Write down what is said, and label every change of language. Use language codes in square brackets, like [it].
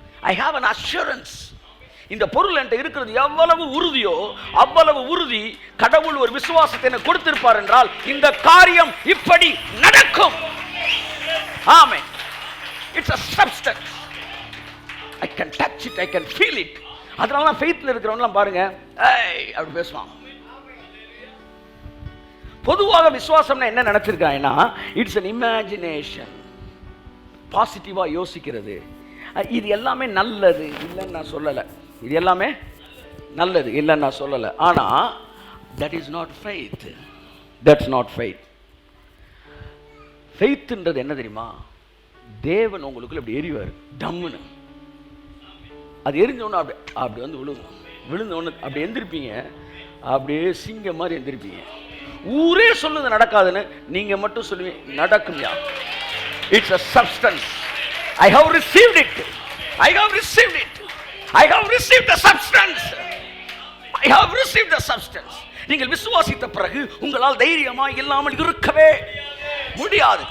[en] I have an assurance. [ta] இந்த பொருள் என்கிட்ட இருக்கிறது எவ்வளவு உறுதியோ அவ்வளவு உறுதி கடவுள் ஒரு விசுவாசத்தை எனக்கு கொடுத்திருப்பார் என்றால் இந்த காரியம் இப்படி நடக்கும். [en] ஆமென். it's a substance. I can touch it, I can feel it. [ta] அதனால தான் ஃபெய்த்ல இருக்கிறவங்கலாம் பாருங்க, அப்படி பேசுவாங்க. பொதுவாக விசுவாசம்னா என்ன நினைச்சிருக்காங்கன்னா, [en] it's an imagination, [ta] பாசிட்டிவாக யோசிக்கிறது. இது எல்லாமே நல்லது இல்லைன்னு நான் சொல்லலை, இது எல்லாமே நல்லது இல்லைன்னு நான் சொல்லலை. [en] ஆனால் that is not faith. That's not faith. [ta] ஃபெய்த்ன்றது என்ன தெரியுமா? தேவன் உங்களுக்குள்ள அப்படி எரிவார், டம்முன்னு. அது எரிஞ்சோன்னா அப்படி விழுகும். விழுந்த ஒன்று அப்படி எந்திருப்பீங்க, அப்படியே சிங்க மாதிரி எந்திருப்பீங்க. ஊரே சொல்லுது நடக்காதுன்னு, நீங்க மட்டும் சொல்லுவீங்க நடக்கும்யா. [en] It's a substance. I have received it. I have received it. I have received the substance. I have received the substance. [ta] நீங்கள் விசுவாசித்த பிறகு உங்களால் தைரியமாக இல்லாமல் இருக்கவே முடியாது.